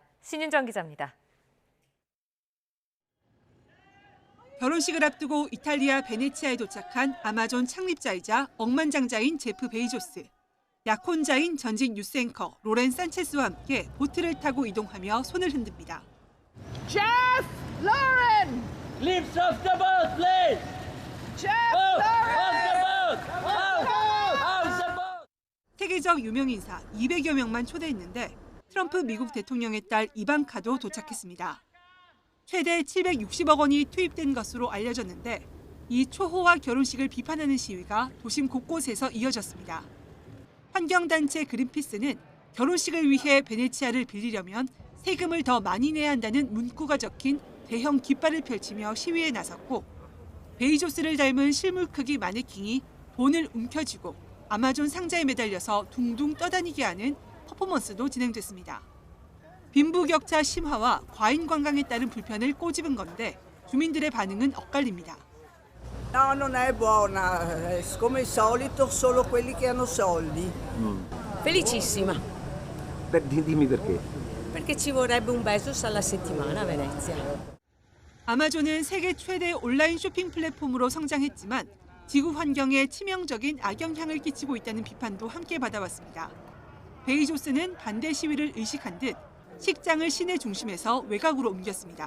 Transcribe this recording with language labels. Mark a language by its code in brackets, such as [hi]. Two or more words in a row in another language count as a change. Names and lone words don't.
[ko] 신윤정 기자입니다. 결혼식을 앞두고 이탈리아 베네치아에 도착한 아마존 창립자이자 억만장자인 제프 베이조스. 약혼자인 전직 뉴스 앵커 로렌 산체스와 함께 보트를 타고 이동하며 손을 흔듭니다. [en] Jeff Lauren! Lift off the boat, please! Jeff Lauren! Off the boat! [ko] 세계적 유명 인사 200여 명만 초대했는데 트럼프 미국 대통령의 딸 이방카도 도착했습니다. 최대 760억 원이 투입된 것으로 알려졌는데 이 초호화 결혼식을 비판하는 시위가 도심 곳곳에서 이어졌습니다. 환경단체 그린피스는 결혼식을 위해 베네치아를 빌리려면 세금을 더 많이 내야 한다는 문구가 적힌 대형 깃발을 펼치며 시위에 나섰고 베이조스를 닮은 실물 크기 마네킹이 돈을 움켜쥐고 아마존 상자에 매달려서 둥둥 떠다니게 하는 퍼포먼스도 진행됐습니다. 빈부격차 심화와 과잉 관광에 따른 불편을 꼬집은 건데 주민들의 반응은 엇갈립니다. [it] No, non è buona. Come al solito, solo quelli che hanno soldi. Felicissima. Dimmi perché. Perché ci vorrebbe un Bezos alla settimana a Venezia. [ko] 아마존은 세계 최대 온라인 쇼핑 플랫폼으로 성장했지만 지구 환경에 치명적인 악영향을 끼치고 있다는 비판도 함께 받아왔습니다. 베이조스는 반대 시위를 의식한 듯 식장을 시내 중심에서 외곽으로 옮겼습니다.